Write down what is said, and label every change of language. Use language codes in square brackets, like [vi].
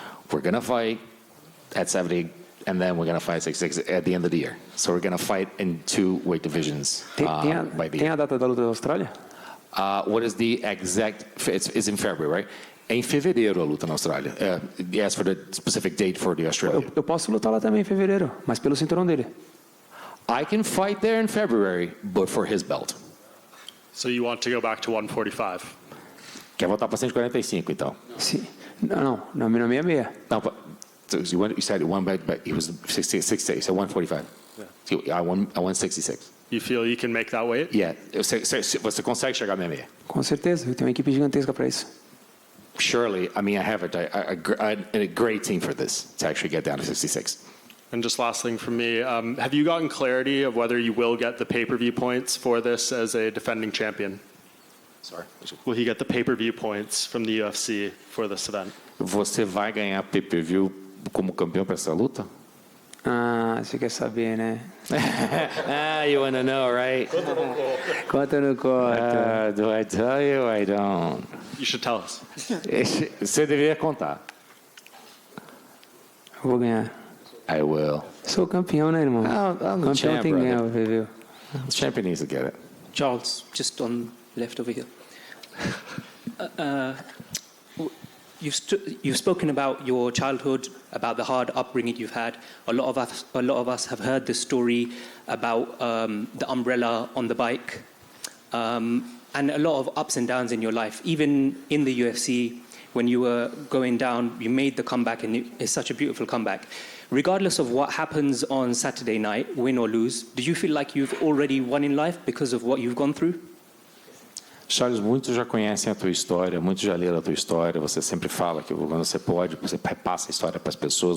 [en] We're going to fight at 70, and then we're going to fight 66 at the end of the year. So we're going to fight in two weight divisions by the [pt] Tem [en] year. [pt] a data da luta da Austrália? [en] What is the exact? It's in February, right? [pt] É em fevereiro a luta na Austrália. [en] Yes, for the specific date for the Australia. [pt] Eu posso lutar lá também em fevereiro, mas pelo cinturão dele. [en] I can fight there in February, but for his belt. So you want to go back to 145? [pt] Quer voltar para 145, então? Sim. Não, 66. [en] Não, so you said one, but he was 66, so 145. Yeah. I won 66. You feel you can make that weight? [pt] Yeah. Você consegue chegar a 66? Com certeza, eu tenho uma equipe gigantesca para isso. [en] Surely, I have a great team for this, to actually get down to 66. And just last thing from me, have you gotten clarity of whether you will get the pay-per-view points for this as a defending champion? Sorry. Will he get the pay-per-view points from the UFC for this event? [pt] Você vai ganhar pay-per-view como campeão para essa luta? Você quer saber, né? [en] You want to know, right? [pt] Conta ou não conta? [en] Do I tell you? I don't. You should tell us. [pt] Você deveria contar. Eu vou ganhar. [en] I will. [pt] Sou campeão, né, irmão? [en] I'm the [pt] Campeão [en] champ, [pt] tem que ganhar, [en] brother. [pt] viu? [en] The champion needs to get it. Charles, just on left over here. You've spoken about your childhood, about the hard upbringing you've had. A lot of us have heard the story about the umbrella on the bike, and a lot of ups and downs in your life. Even in the UFC, when you were going down, you made the comeback, and it's such a beautiful comeback. Regardless of what happens on Saturday night, win or lose, do you feel like you've already won in life because of what you've gone through? [pt] Charles, muitos já conhecem a tua história, muitos já leram a tua história. Você sempre fala que quando você pode, você repassa a história para as pessoas.